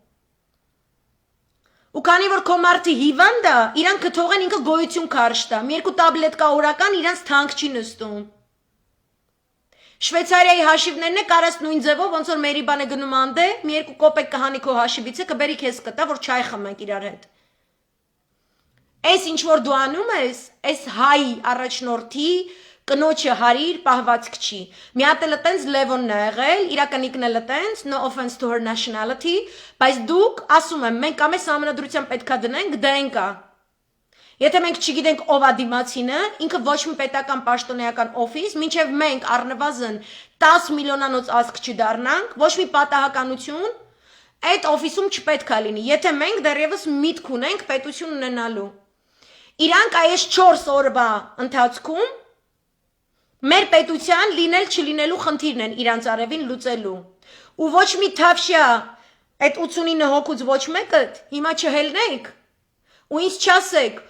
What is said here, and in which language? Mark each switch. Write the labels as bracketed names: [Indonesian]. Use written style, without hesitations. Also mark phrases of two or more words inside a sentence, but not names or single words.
[Armenian] Ու քանի որ քո մարդը հիվանդ է, իրան կթողեն ինքը գոյություն քարշ տա, մի երկու տաբլետկա օրական իրանց թանկ չի նստում։ Շվեյցարիայի հաշիվներն է կարաս նույն ձևով, ոնց որ մերի բանը գնում անդե, մի երկու կոպեկ կհանի քո հաշիվից, կբերի քեզ կտա, որ չայ խմենք իրար հետ։ Այս ինչ որ դու անում ես, այս հայ առաջնորդի կնոջը հարիր պահվածք չի։ Մի հատ էլ տենց Լևոնն է եղել, իրականիկն էլ տենց, [English] no offense to her nationality, [Armenian] բայց դուք ասում եմ, մենք կամ այս համանդրության պետքա դնենք, դենք է։ Եթե մենք չգիտենք ով է դիմացինը, ինքը ոչ մի պետական պաշտոնեական օֆիս, մինչև մենք առնվազն 10 միլիոնանոց ազգ չդառնանք, ոչ մի պատահականություն այդ օֆիսում չպետք է լինի, եթե մենք դեռևս միտք ունենք պետություն ունենալու։ Իրանք այս 4 օրվա ընթացքում մեր պետության լինել չլինելու խնդիրն են իրանց արևին լուծելու։ Ու ոչ մի թավշյա այդ 89 հոգուց ոչ մեկը հիմա չհելնեք ու ինձ չասեք,